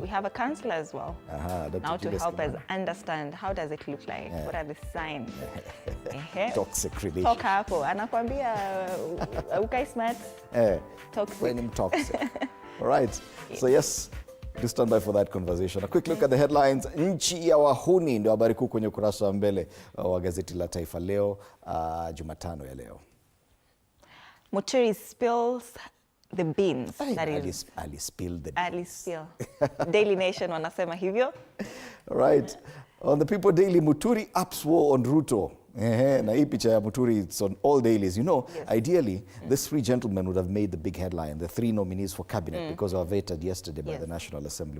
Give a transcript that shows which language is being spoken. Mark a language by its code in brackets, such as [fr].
[en] We have a counselor as well. Now to help us understand how does it look like, what are the signs. Toxic relationship. [sw] Toka hapo anakuambia ukai smart. Toxic. [en] When I'm toxic. All right. So yes, do stand by for that conversation. A quick look at the headlines. [sw] Nchi ya wahuni ndio habari kuu kwenye ukurasa wa mbele wa gazeti la Taifa Leo Jumatano ya leo. [en] Muturi spills the beans. That is Ali spilled the beans. [sw] Ali spill. Daily Nation wanasema hivyo. [en] All right. On the People Daily, Muturi ups war on Ruto. [sw] Na hii picha ya Muturi, [en] it's on all dailies. You know, ideally, these three gentlemen would have made the big headline, the three nominees for cabinet, because they were vetted yesterday by the National Assembly.